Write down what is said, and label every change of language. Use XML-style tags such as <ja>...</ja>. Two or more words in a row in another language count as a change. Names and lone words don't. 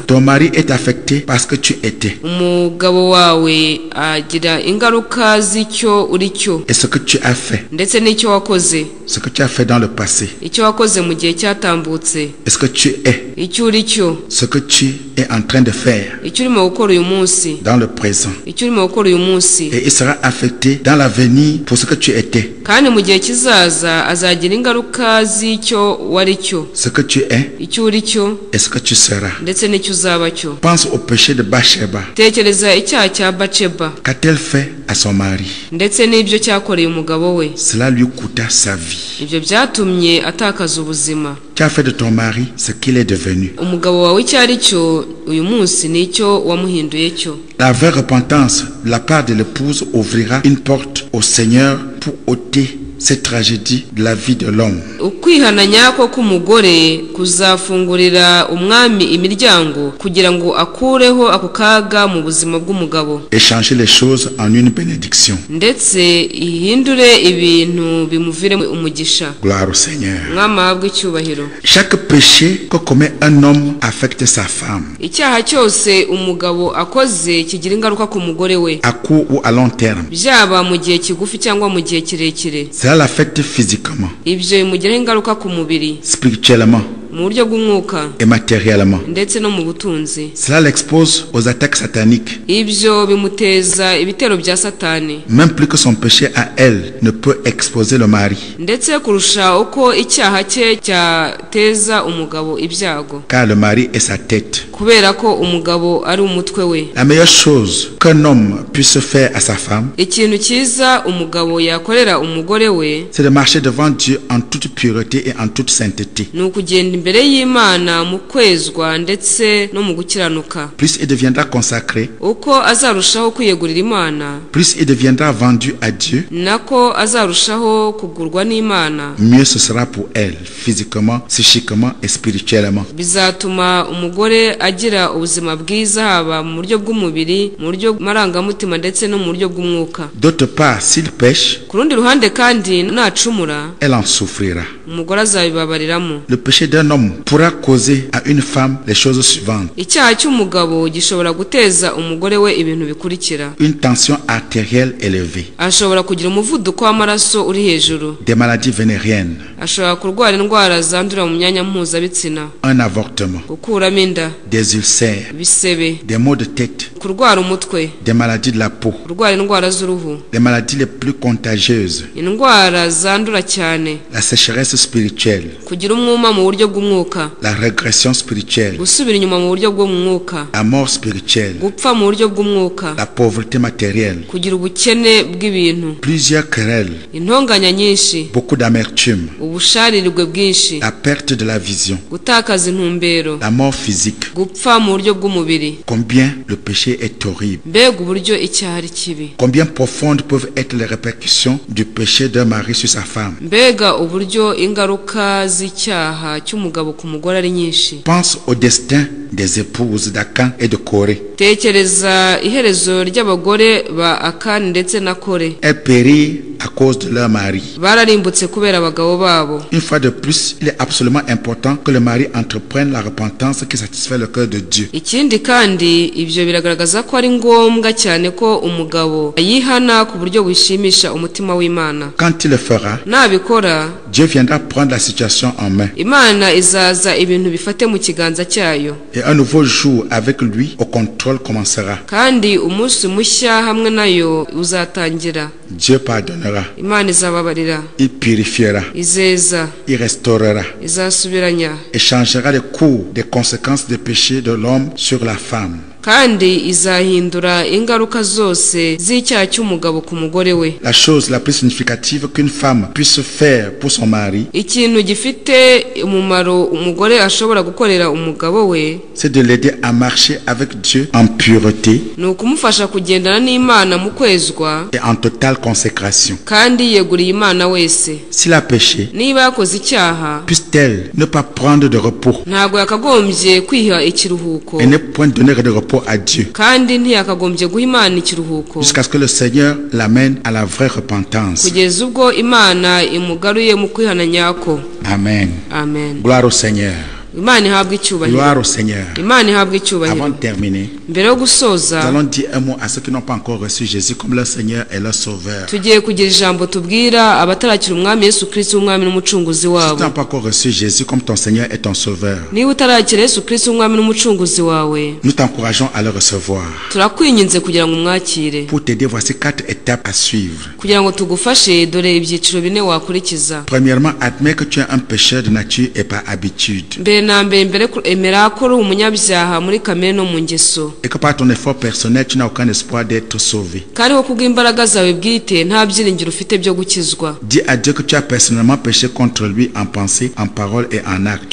<fr>Ton mari est affecté parce que tu étais</fr> <rw>Umugabo wawe agira ingaruka z'icyo uri cyo,</rw> <fr>et ce que tu as fait,</fr> <rw>ndetse n'icyo wakoze,</rw> <fr>ce que tu as fait dans le passé,</fr> <rw>icyo wakoze mu gihe cyatambutse,</rw> <fr>et ce que tu es,</fr> <rw>icyo uri cyo,</rw> <fr>ce que tu es en train de faire</fr> <rw>icyo urimo gukora uyu munsi,</rw> <fr>dans le présent.</fr> <rw>icyo urimo gukora uyu munsi,</rw> <fr>Et il sera affecté dans l'avenir pour ce que tu étais,</fr> <rw>kandi mu gihe kizaza azagira ingaruka z'icyo wari cyo,</rw> <fr>ce que tu es</fr> <rw>icyo uri cyo,</rw> <fr>et ce que tu seras.</fr> <rw>ndetse n'icyo uzaba cyo.</rw> <fr>Pense au péché de Bathsheba.</fr> <rw>Tekereza icyaha cya Baceba,</rw> <fr>Qu'a-t-elle fait à son mari?</fr> <rw>ndetse n'ibyo cyakoreye umugabo we.</rw> <fr>Cela lui coûta sa vie.</fr> <rw>Ibyo byatumye atakaza ubuzima.</rw> <fr>Tu as fait de ton mari ce qu'il est devenu.</fr> <rw>Umugabo wawe icyo ari cyo uyu munsi nicyo wamuhinduye cyo.</rw> <fr>La vraie repentance de la part de l'épouse ouvrira une porte au Seigneur pour ôter cette tragédie de la vie de l'homme.</fr> <rw>Ukwihana nyako k'umugore kuzafungurira umwami imiryango kugira ngo akureho ako kaga mu buzima bw'umugabo,</rw> <fr>Et changer les choses en une bénédiction.</fr> <rw>ndetse ihindure ibintu bimuviremo umugisha.</rw> <fr>Gloire au Seigneur.</fr> <rw>Umwami ahabwe icyubahiro.</rw> <fr>Chaque péché que commet un homme affecte sa femme,</fr> <rw>Icyaha cyose umugabo akoze kigira ingaruka ku mugore we,</rw> <fr>à court ou à long terme.</fr> <rw>byaba mu gihe kigufi cyangwa mu gihe kirekire.</rw> <fr>Cela l'affecte physiquement,</fr> <rw>Ibyo bimugiraho ingaruka ku mubiri,</rw> <fr>spirituellement</fr> <rw>mu buryo bw'umwuka,</rw> <fr>et matériellement.</fr> <rw>ndetse no mu butunzi.</rw> <fr>Cela l'expose aux attaques sataniques.</fr> <rw>Ibyo bimuteza ibitero bya Satani,</rw> <fr>Même plus que son péché à elle ne peut exposer le mari.</fr> <rw>ndetse kurusha uko icyaha cye cyateza umugabo ibyago,</rw> <fr>Car le mari est sa tête.</fr> <rw>kubera ko umugabo ari umutwe we.</rw> <fr>La meilleure chose qu'un homme puisse faire à sa femme,</fr> <rw>Ikintu cyiza umugabo yakorera umugore we</rw> <fr>c'est de marcher devant Dieu en toute pureté et en toute sainteté.</fr> <rw>ni ukugenda imbere y'Imana mu kwezwa ndetse no mu gukiranuka.</rw> <fr>Plus il deviendra consacré,</fr> <rw>Uko azarushaho kwiyegurira Imana,</rw> <fr>plus il deviendra vendu à Dieu,</fr> <rw>nako azarushaho kugurwa n'Imana.</rw> <fr>mieux ce sera pour elle, physiquement, psychiquement et spirituellement.</fr> <rw>Bizatuma umugore agira ubuzima bwiza, haba mu buryo bw'umubiri, mu buryo marangamutima, ndetse no mu buryo bw'umwuka.</rw> <fr>D'autre part, s'il pêche,</fr> <rw>Ku rundi ruhande kandi nacumura,</rw> <fr>elle en souffrira.</fr> <rw>umugore azabibabariramo.</rw> <fr>Le péché d'un homme pourra causer à une femme les choses suivantes:</fr> <rw>Icyaha cy'umugabo gishobora guteza umugore we ibintu bikurikira:</rw> <fr>une tension artérielle élevée,</fr> <rw>ashobora kugira umuvuduko w'amaraso uri hejuru,</rw> <fr>des maladies vénériennes,</fr> <rw>ashobora kurwara indwara zandurira mu myanya mpuzabitsina,</rw> <fr>un avortement,</fr> <rw>gukuramo inda,</rw> <fr>des ulcères,</fr> <rw>ibisebe,</rw> <fr>des maux de tête,</fr> <rw>kurwara umutwe,</rw> <fr>des maladies de la peau,</fr> <rw>kurwara indwara z'uruhu,</rw> <fr>les maladies les plus contagieuses,</fr> <rw>indwara zandura cyane,</rw> <fr>la sécheresse spirituelle,</fr> <rw>kugira umwuma mu buryo bw'umwuka,</rw> <fr>la régression spirituelle,</fr> <rw>gusubira inyuma mu buryo bwo mu mwuka,</rw> <fr>la mort spirituelle,</fr> <rw>gupfa mu buryo bw'umwuka,</rw> <fr>la pauvreté matérielle,</fr> <rw>kugira ubukene bw'ibintu,</rw> <fr>plusieurs querelles,</fr> <rw>intonganya nyinshi,</rw> <fr>beaucoup d'amertume,</fr> <rw>ubusharirwe bwinshi,</rw> <fr>la perte de la vision,</fr> <rw>gutakaza intumbero,</rw> <fr>la mort physique.</fr> <rw>gupfa mu buryo bw'umubiri.</rw> <fr>Combien le péché péché est horrible.</fr> <rw>mbega uburyo icyaha ari kibi,</rw> <fr>Combien profondes peuvent être les répercussions du péché d'un mari sur sa femme.</fr> <rw>mbega uburyo ingaruka z'icyaha cy'umugabo ku mugore ari nyinshi.</rw> <fr>Pense au destin des épouses d'Akan et de Corée.</fr> <rw>tekereza iherezo ry'abagore ba Akani ndetse na Kore.</rw> <fr>Elles périrent à cause de leur mari.</fr> <rw>bararimbutse kubera abagabo babo.</rw> <fr>Une fois de plus, il est absolument important que le mari entreprenne la repentance qui satisfait le cœur de Dieu.</fr> <rw>ikindi kandi ibyo biragaragaza ko ari ngombwa cyane ko umugabo yihana ku buryo bushimisha umutima w'Imana.</rw> <fr>Quand il le fera,</fr> <rw>nabikora</rw> <fr>Dieu viendra prendre la situation en main.</fr> <rw>Imana izaza ibintu bifate mu kiganza cyayo,</rw> <fr>Et un nouveau jour avec lui au contrôle commencera.</fr> <rw>kandi umunsi mushya hamwe nayo uzatangira.</rw> <fr>Dieu pardonnera,</fr> <rw>Imana izababarira,</rw> <fr>il purifiera,</fr> <rw>izeza,</rw> <fr>il restaurera</fr> <rw>izasubiranya,</rw> <fr>et changera le cours des conséquences des péchés de l'homme sur la femme.</fr> <rw>kandi izahindura ingaruka zose z'icyaha cy'umugabo ku mugore we.</rw> <fr>La chose la plus significative qu'une femme puisse faire pour son mari,</fr> <rw>ikintu gifite umumaro umugore ashobora gukorera umugabo we,</rw> <fr>c'est de l'aider à marcher avec Dieu en pureté</fr> <rw>ni ukumufasha kugendana n'Imana mu kwezwa</rw> <fr>et en totale consécration.</fr> <rw>kandi yeguriye Imana wese.</rw> <fr>S'il a péché,</fr> <rw>niba yakoze icyaha,</rw> <fr>puisse-t-elle ne pas prendre de repos</fr> <rw>ntabwo yakagombye kwiha ikiruhuko,</rw> <fr>et ne point donner de repos à Dieu</fr> <rw>kandi ntiyakagombye guha Imana ikiruhuko</rw> <fr>jusqu'à ce que le Seigneur l'amène à la vraie repentance.</fr> <rw>kugeza ubwo Imana imugaruye mu kwihana nyako.</rw> <fr>Amen.</fr> <rw>Amen.</rw> <fr>Gloire au Seigneur.</fr> <rw>Imana ihabwe icyubahiro.</rw> <fr>Gloire au Seigneur.</fr> <rw>Imana ihabwe icyubahiro.</rw> <fr>Avant de terminer,</fr> <rw>mbere yo</rw> <fr>nous</fr> <rw>gusoza,</rw> <fr>allons dire un mot à ceux qui n'ont pas encore reçu Jésus comme leur Seigneur et leur Sauveur.</fr> <rw>tugiye kugira ijambo tubwira abatarakira umwami Yesu Kristo umwami n'umucunguzi</rw> <fr>Si tu</fr> <rw>wabo.</rw> <fr>n'as pas encore reçu Jésus comme ton Seigneur et ton Sauveur,</fr> <rw>niba utarakira Yesu Kristo umwami n'umucunguzi wawe,</rw> <fr>nous t'encourageons à le recevoir.</fr> <rw>turakwinginze kugira ngo umwakire.</rw> <fr>Pour t'aider, voici 4 étapes à suivre.</fr> <rw>kugira ngo tugufashe, dore ibyiciro 4 wakurikiza.</rw> <fr>Premièrement, admets que tu es un pécheur de nature et par habitude,</fr> <rw>mbere na mbere emera ko uri umunyabyaha muri kamere no mu ngeso,</rw> <fr>et que par ton effort personnel, tu n'as aucun espoir d'être sauvé.</fr> <rw>kandi ko kubw'imbaraga zawe bwite nta byiringiro ufite byo gukizwa.</rw> <fr>Dis à Dieu que tu as personnellement péché contre lui en pensée, en parole et en acte.</fr>